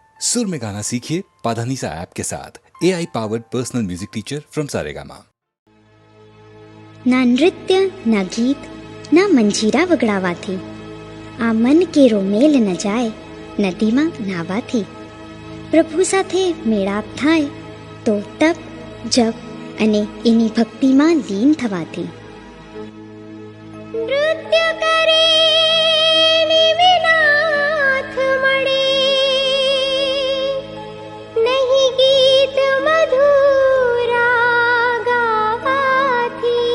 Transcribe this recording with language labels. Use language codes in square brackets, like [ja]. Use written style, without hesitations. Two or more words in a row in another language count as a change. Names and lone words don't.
[hi] सुर में गाना सीखिए पाधानीसा ऐप के साथ [en] AI powered personal music teacher from [hi] सारेगामा। [gu] ના નૃત્ય ના ગીત ના મંજીરા વગડાવાથી આ મન કેરો મેલ ન જાય નદીમાં નાવાથી। પ્રભુ સાથે મેળાપ થાય તો તપ જપ અને એની ભક્તિમાં લીન થવાથી। નૃત્ય કરે વિનાથ મળે નહીં ગીત મધુરા ગાવાથી।